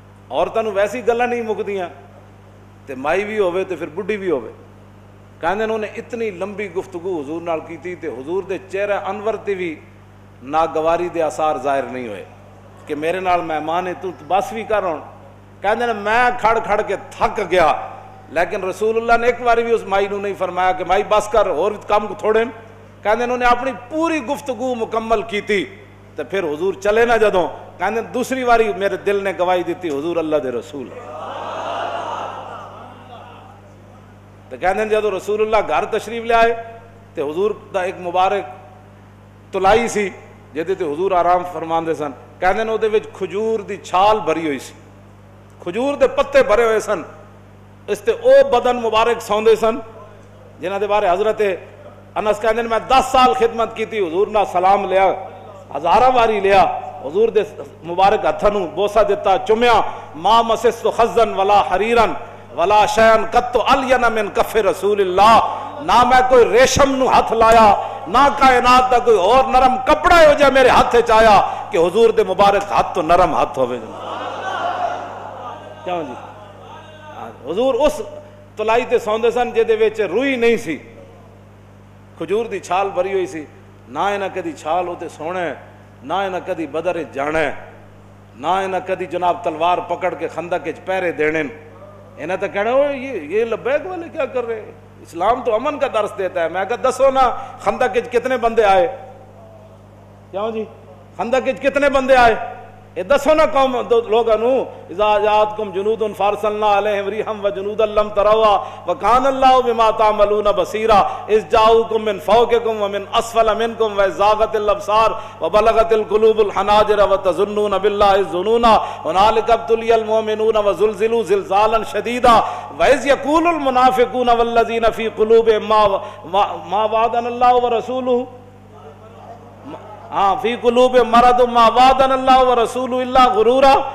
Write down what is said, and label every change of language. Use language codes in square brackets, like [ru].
[pa] عورتاں نوں ویسی گلاں نہیں مکدیاں تے مائی بھی ہوے تے پھر بڈھی بھی ہوے. کہندے انہوں نے اتنی لمبی گفتگو حضور نال کیتی تے حضور دے چہرے انور تے بھی ناگواری دے آثار ظاہر نہیں ہوئے کہ میرے نال مہمان ہے تو بس بھی کر. ہون کہندے نے میں کھڑ کھڑ کے تھک گیا، لیکن رسول اللہ نے ایک باری بھی اس مائی نو نہیں فرمایا کہ مائی بس کر اور کام کو تھوڑے. کہندے [ur] انہوں نے اپنی پوری گفتگو مکمل کی تھی [pa] تے پھر حضور چلے نہ جدوں. کہندے دوسری باری میرے دل نے گواہی دیتی حضور اللہ دے رسول. تو کہندے جدو رسول اللہ گھر تشریف لے آئے تے حضور دا ایک مبارک تلائی سی جہدے تے حضور آرام فرماندے سن. کہندے نے او دے وچ کھجور دی چھال بھری ہوئی سی، کھجور دے پتے بھرے ہوئے سن. اس تے او بدن مبارک سوندے سن جنہاں دے بارے حضرت انس کہندے نے میں 10 سال خدمت کیتی. حضور نال سلام لیا، ہزاراں واری لیا، حضور دے مبارک ہتھاں نوں بوسا دیتا، چومیا. [ar] ما مسست خزن ولا حریرن ولا شیئن قط الین من کف رسول اللہ. [pa] نہ میں کوئی ریشم نو ہاتھ لایا نہ کائنات دا کوئی اور نرم کپڑا ہو جائے میرے ہاتھ وچ آیا کہ حضور دے مبارک ہاتھ تو نرم ہاتھ ہوے. کیوں جی؟ حضور اس تلائی تے سوندے سن جے دے وچ روئی نہیں سی، کھجور دی چھال بھری ہوئی سی. نہ انہاں کدی چھال ہوتے سونے، نہ انہاں کدی بدر جانا، نہ انہاں کدی جناب تلوار پکڑ کے خندق وچ پہرے دینے. [ur] انہیں تو کہنا ہو یہ لبیک والے کیا کر رہے ہیں؟ اسلام تو امن کا درس دیتا ہے. [pa] میں کہا دسو نا خندق وچ کتنے بندے آئے؟ کیوں جی؟ خندق وچ کتنے بندے آئے؟ یہ دسو نا قوم لوگوں نو [ar] اذا جاءتکم جنود فارسلنا علیہم ریحا وجنودا لم تروها وکان اللہ بما تعملون بصیرا اذ جاءوکم من فوقکم ومن اسفل منکم وزاغت الابصار وبلغت القلوب الحناجر وتظنون باللہ الظنون هنالک ابتلی المؤمنون وزلزلوا زلزالا شدیدا واذ یقول المنافقون والذین فی قلوبهم ما وعدنا اللہ ورسولہ فی قلوب مرض ما وعدنا اللہ ورسولہ الا غرورا.